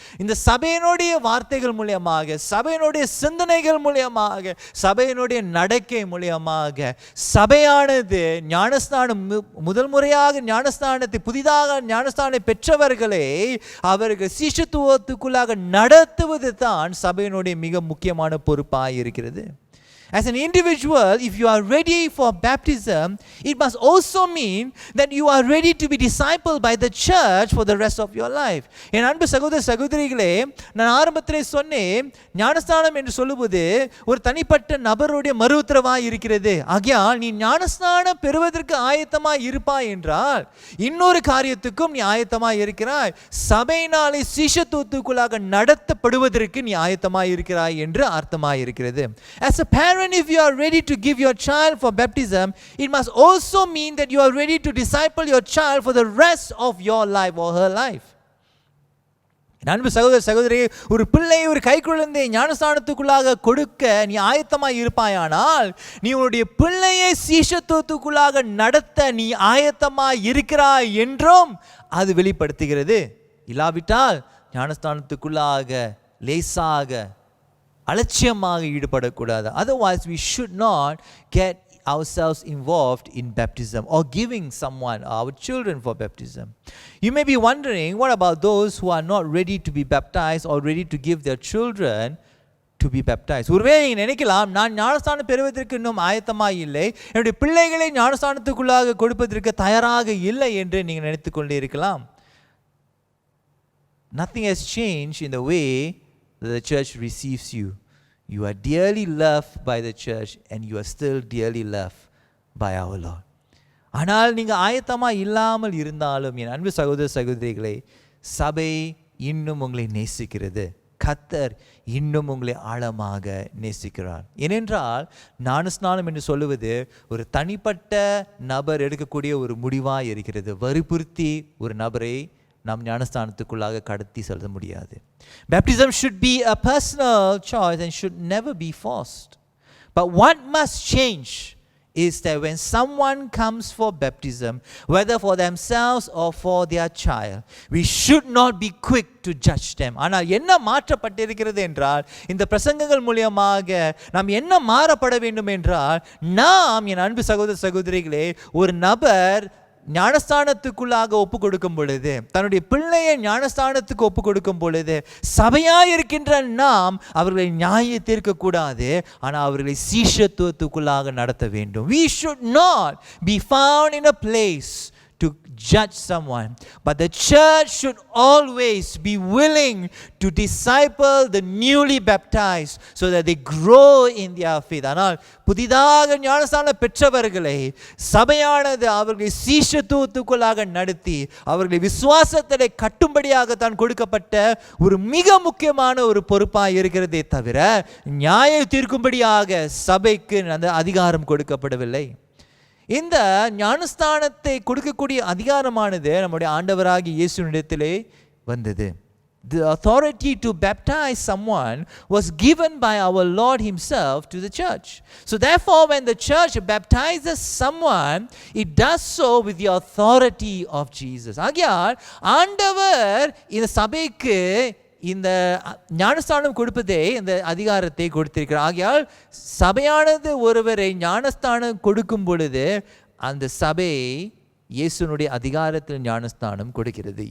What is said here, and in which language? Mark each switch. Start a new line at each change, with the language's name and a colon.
Tamil: இந்த சபையினுடைய வார்த்தைகள் மூலமாக, சபையினுடைய சிந்தனைகள் மூலமாக, சபையினுடைய நடக்கை மூலமாக சபையானது ஞானஸ்தானம், முதல் முறையாக ஞானஸ்தானத்தை, புதிதாக ஞானஸ்தானம் பெற்றவர்களை அவர்கள் சீஷத்துவத்துக்குள்ளாக நடத்துவது தான் சபையினுடைய மிக முக்கியமான பொறுப்பாக இருக்கிறது.
English: As an individual, if you are ready for baptism, it must also mean that you are ready to be discipled by the church for the rest of your life.
Tamil: என் அன்பு சகோதரிகளே, நான் ஆரம்பத்திலே சொன்னேன், ஞானஸ்தானம் என்று சொல்லும்போது ஒரு தனிப்பட்ட நபருடைய மறு உத்தரவாக இருக்கிறது. ஆகையால் நீ ஞானஸ்தானம் பெறுவதற்கு ஆயத்தமாய் இருப்பாய் என்றால் இன்னொரு காரியத்துக்கும் நீ ஆயத்தமாய் இருக்கிறாய். சபையினாலே சீஷத்துவத்துக்குள்ளாக நடத்தப்படுவதற்கு நீ ஆயத்தமாய் இருக்கிறாய் என்று அர்த்தமாய் இருக்கிறது.
English: As a parent, if you are ready to give your child for baptism, it must also mean that you are ready to disciple your child for the rest of your life or her life.
Tamil: அன்பு சகோதரி, ஒரு பிள்ளை, ஒரு கைக்குழந்தை ஞானஸ்தானத்துக்குள்ளாக கொடுக்க நீ ஆயத்தமாய் இருப்பாயானால், நீ உன்னுடைய பிள்ளையை சீஷத்துவத்துக்குள்ளாக நடத்த நீ ஆயத்தமாய் இருக்கிறாய் என்றும் அது வெளிப்படுத்துகிறது. இல்லாவிட்டால் ஞானஸ்தானத்துக்குள்ளாக லேசாக அலட்சியமாக ஈடுபடக்கூடாது.
English: Otherwise we should not get ourselves involved in baptism or giving someone, our children, for baptism. You may be wondering, what about those who are not ready to be baptized or ready to give their children to be baptized?
Tamil: ஒருவேளை நீங்கள் நினைக்கலாம், நான் ஞானஸ்தானம் பெறுவதற்கு இன்னும் ஆயத்தமாக இல்லை, என்னுடைய பிள்ளைகளை ஞானஸ்தானத்துக்குள்ளாக கொடுப்பதற்கு தயாராக இல்லை என்று நீங்கள் நினைத்து கொண்டே இருக்கலாம்.
English: Nothing has changed in the way that the church receives you. You are dearly loved by the church and you are still dearly loved by our Lord.
Tamil: ஆனால் நீங்கள் ஆயத்தமாக இல்லாமல் இருந்தாலும் என் அன்பு சகோதர சகோதரிகளை, சபை இன்னும் உங்களை நேசிக்கிறது. கர்த்தர் இன்னும் உங்களை ஆழமாக நேசிக்கிறார். ஏனென்றால் ஞானஸ்நானம் என்று சொல்லுவது ஒரு தனிப்பட்ட நபர் எடுக்கக்கூடிய ஒரு முடிவாக இருக்கிறது. வற்புறுத்தி ஒரு நபரை நாம் ஞானஸ்தானத்துக்குள்ளாக கடத்தி செல்ல முடியாது.
English: Baptism should be a personal choice and should never be forced. But what must change is that when someone comes for baptism, whether for themselves or for their child, we should not be quick to judge them.
Tamil: ஆனால் என்ன மாற்றப்பட்டிருக்கிறது என்றால், இந்த பிரசங்கங்கள் மூலமாக நாம் என்ன மாறப்பட வேண்டும் என்றால், நாம் என் அன்பு சகோதர சகோதரிகளே, ஒரு நபர் ஞானஸ்தானத்துக்குள்ளாக ஒப்பு கொடுக்கும் பொழுது, தன்னுடைய பிள்ளையை ஞானஸ்தானத்துக்கு ஒப்பு கொடுக்கும் பொழுது, சபையாய் இருக்கின்ற நாம் அவர்களை நியாய தீர்க்க கூடாது, ஆனால் அவர்களை சீஷத்துவத்துக்குள்ளாக நடத்த வேண்டும்.
English: We should not be found in a place to judge someone, but the church should always be willing to disciple the newly baptized so that they grow in their faith.
Tamil: ஆனால் புதிதாக ஞானஸ்தானம் பெற்றவர்களை சபையானது அவர்களை சீஷத்துவத்துக்குள்ளாக நடத்தி அவர்களை விசுவாசத்திலே கட்டும்படியாக தான் கொடுக்கப்பட்ட ஒரு மிக முக்கியமான ஒரு பொறுப்பாக இருக்கிறதே தவிர நியாய தீர்க்கும்படியாக சபைக்கு அந்த அதிகாரம் கொடுக்கப்படவில்லை. இந்த ஞானஸ்தானத்தை கொடுக்கக்கூடிய அதிகாரமானது நம்முடைய ஆண்டவராகிய இயேசுவினிடத்திலே வந்தது.
English: The authority to baptize someone was given by our Lord himself to the church. So therefore, when the church baptizes someone, it does so with the authority of Jesus.
Tamil: ஆகையால் ஆண்டவர் இந்த சபைக்கு இந்த ஞானஸ்தானம் கொடுப்பதே இந்த அதிகாரத்தை கொடுத்திருக்கிறார். ஆகையால் சபையானது ஒருவரை ஞானஸ்தானம் கொடுக்கும் பொழுது அந்த சபை இயேசுனுடைய அதிகாரத்தில் ஞானஸ்தானம் கொடுக்கிறது.